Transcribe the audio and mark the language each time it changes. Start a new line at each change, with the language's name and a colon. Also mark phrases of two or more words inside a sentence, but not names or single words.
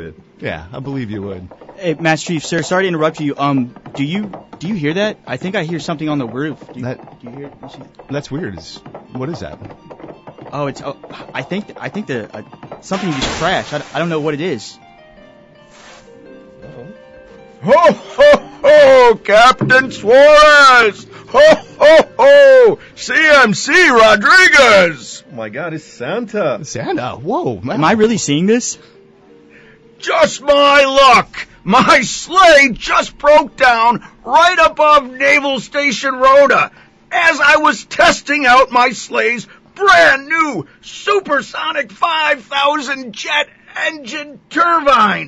English: it. Yeah, I believe you would. Hey, Master Chief, sir, sorry to interrupt you. Do you hear that? I think I hear something on the roof. Do you hear it? That's weird. What is that? I think the something just crashed. I don't know what it is. Ho, ho, ho, Captain Suarez! Ho, ho, ho! CMC Rodriguez! Oh, my God, it's Santa. Santa? Whoa. Man. Am I really seeing this? Just my luck! My sleigh just broke down right above Naval Station Rota as I was testing out my sleigh's brand new supersonic 5,000 jet engine turbine.